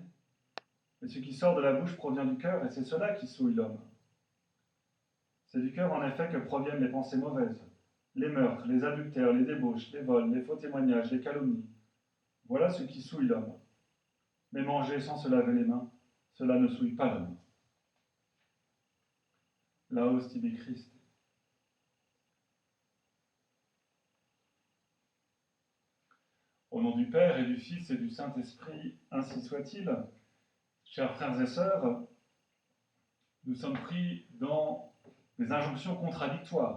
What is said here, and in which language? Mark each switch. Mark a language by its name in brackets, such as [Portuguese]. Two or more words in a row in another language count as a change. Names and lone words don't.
[French] Mais ce qui sort de la bouche provient du cœur, et c'est cela qui souille l'homme. C'est du cœur, en effet, que proviennent les pensées mauvaises, les meurtres, les adultères, les débauches, les vols, les faux témoignages, les calomnies. Voilà ce qui souille l'homme. Mais manger sans se laver les mains, cela ne souille pas l'homme. [Latin] Laus tibi Christe. [French] Au nom du Père et du Fils et du Saint-Esprit, ainsi soit-il. Chers frères et sœurs, nous sommes pris dans des injonctions contradictoires.